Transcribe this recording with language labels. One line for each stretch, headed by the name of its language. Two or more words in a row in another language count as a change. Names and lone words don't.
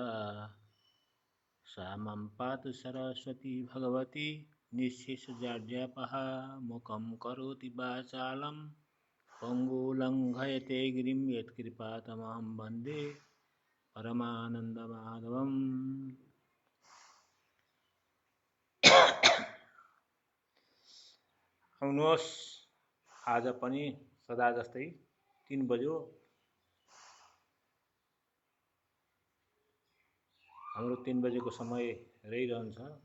Sanskrit: सा मां पातु सरस्वती भगवती निःशेषजाड्यापहा। मुखं करोति वाचालं पङ्गुलङ्घयते गिरिं यत्कृपातमहं वन्दे परमानन्दमाधवम्।
Nepali: आउनुहोस्, आज पनि सदा जस्तै 3 बज्यो हाम्रो 3 बजेको समय रहिरहन्छ।